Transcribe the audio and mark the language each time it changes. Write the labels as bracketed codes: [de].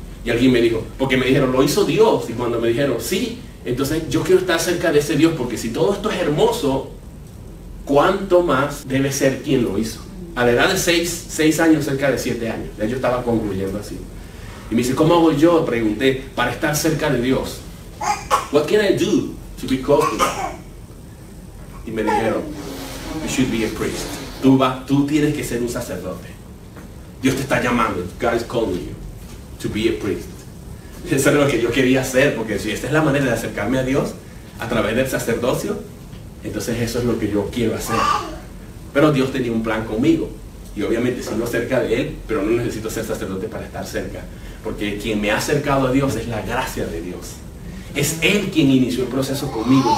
[es] Y alguien me dijo, porque me dijeron, lo hizo Dios, y cuando me dijeron, sí, entonces yo quiero estar cerca de ese Dios, porque si todo esto es hermoso, ¿cuánto más debe ser quien lo hizo? A la edad de 6 años, cerca de 7 años, ya yo estaba concluyendo así. Y me dice, ¿cómo hago yo? Pregunté, para estar cerca de Dios. [en] What can I do to be close to God? [es] Y me dijeron, [en] you should be a priest. [es] Tú tienes que ser un sacerdote. Dios te está llamando. [en] God is calling you to be a priest. [es] Eso es lo que yo quería hacer, porque si esta es la manera de acercarme a Dios, a través del sacerdocio, entonces eso es lo que yo quiero hacer. Pero Dios tenía un plan conmigo. Y obviamente sigo cerca de Él, pero no necesito ser sacerdote para estar cerca. Porque quien me ha acercado a Dios es la gracia de Dios. Es Él quien inició el proceso conmigo.